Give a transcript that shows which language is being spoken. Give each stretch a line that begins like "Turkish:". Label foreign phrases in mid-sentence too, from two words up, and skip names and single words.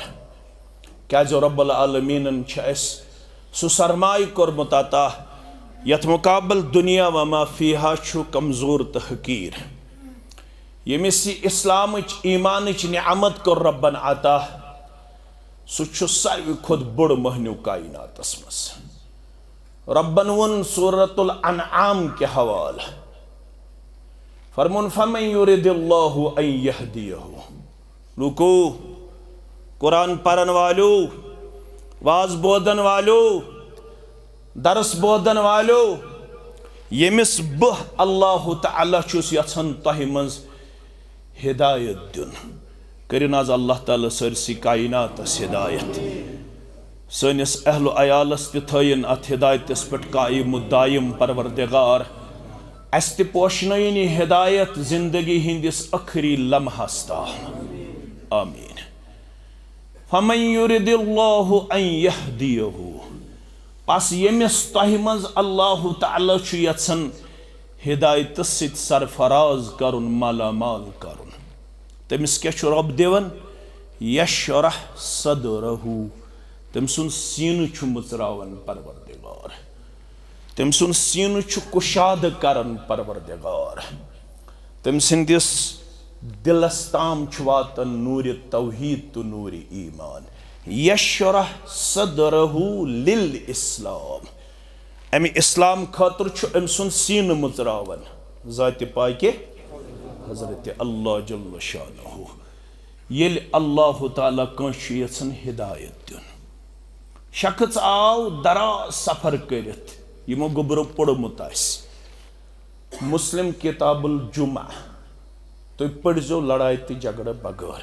Kashmiri: क्या जो
Arabic: رب العالمين
Kashmiri: सु सरमाय कोरमुत अता यथ मुकाबल
Arabic: دنيا وما فيها
Kashmiri: छु कमजोर तो हकीर। यमिस इस्लाम ईमान नियामत कोर रब्बन अता सु सारवी खुद बड़ महनू कायनातस मस। रब्बन वुन सूरतुल अनआम के हवाला फरमुन
Arabic: فمن يرد الله أن يهديه.
Kashmiri: लुको कुरान पढ़न वालो, वाज बोदन वालो, दरस बोदन वालो, यमिस बह अल्लाह तआला छुस यछन तह मज हिदायत दिन। करिन आज अल्लाह ताला सरसी कायनातस हिदायत, सनिस अहल अयालस ते थयन अथ हिदायतस पेट कायम दायम परवरदिगार। अस ते पोशनयन हिदायत जिंदगी हिंदिस आखिरी लम्हस ताम।
Arabic: آمين. فمن يرد الله أن يهديه.
Kashmiri: पास यमिस तह मज अल्लाह तआला छु यछन हिदायत सित सरफराज करुन, मालामाल करुन। तमिस क्या छु रब दिवन?
Arabic: يشرح صدره.
Kashmiri: तम सुन सीन छु मुचरावन परवरदिगार, तम सुन सीन छु कुशाद करन परवरदिगार। तम सिंदिस दिलस ताम छु वातन नूर तौहीद तो नूर ईमान।
Arabic: يشرح صدره للإسلام.
Kashmiri: अमि इस्लाम खातर छु अम सुन सीन मुचरावन ज़ात पाके हजरत
Arabic: الله جل شانه.
Kashmiri: येल अल्लाह ताला कांश यछन हिदायत दिन। शख्स आव दराज सफर करित, यमो गोबरो पढ़मुत आसि मुस्लिम किताबुल जुमा, तो पढ़ो लड़ाई तो झगड़ बगैर।